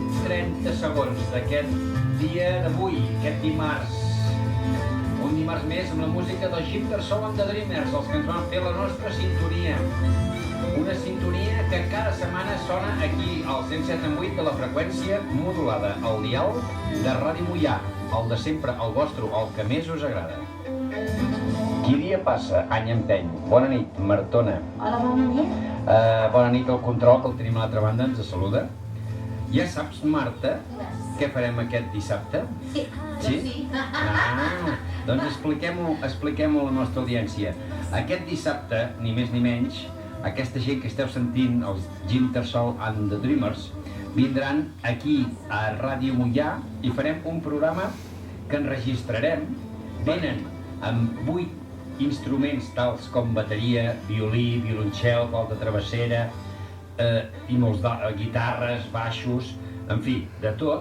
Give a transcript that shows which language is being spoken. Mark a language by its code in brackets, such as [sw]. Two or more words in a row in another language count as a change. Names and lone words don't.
[ca] 30 segons d'aquest dia d'avui, aquest dimarts. Un dimarts més amb la música del Jintersoul and the Dreamers, els que ens van fer la nostra sintonia. Una sintonia que cada setmana sona aquí, al 107.8 de la freqüència modulada, al dial de Ràdio Moià, el de sempre, el vostre, el que més us agrada. Qui dia passa, any empeny. Bona nit, Martona. Hola, bona nit. Bona nit al control, que el tenim a l'altra banda, ens saluda. Ja saps, Marta, què farem aquest dissabte? Sí. Sí? Doncs expliquem-ho a la nostra audiència. Aquest dissabte, ni més ni menys, aquesta gent que esteu sentint, els Jintersoul and the Dreamers, vindran aquí a Ràdio Moià i farem un programa que enregistrarem. Venen amb 8 instruments tals com bateria, violí, violoncel, flauta travessera, i molts guitarres, baixos, en fi, de tot.